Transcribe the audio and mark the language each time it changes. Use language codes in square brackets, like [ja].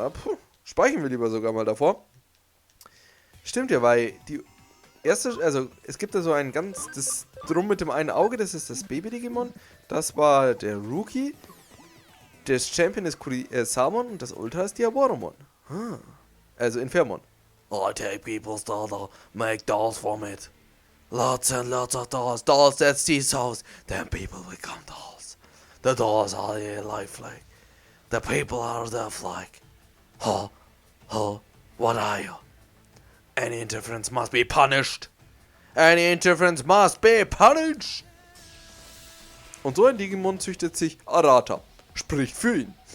[de] Aber, speichern wir lieber sogar mal davor. Stimmt ja, weil die... Also es gibt da so ein das Drum mit dem einen Auge, das ist das Baby-Digimon. Das war der Rookie. Das Champion ist Salmon und das Ultra ist Diaboromon. Also Infermon. [en] I take people's data, make dolls from it. Lots and lots of dolls, dolls that see souls, then people become dolls. The dolls are the lifelike. The people are the flag. What are you? Any interference must be punished. Any interference must be punished. [de] Und so ein Digimon züchtet sich Arata. Spricht für ihn.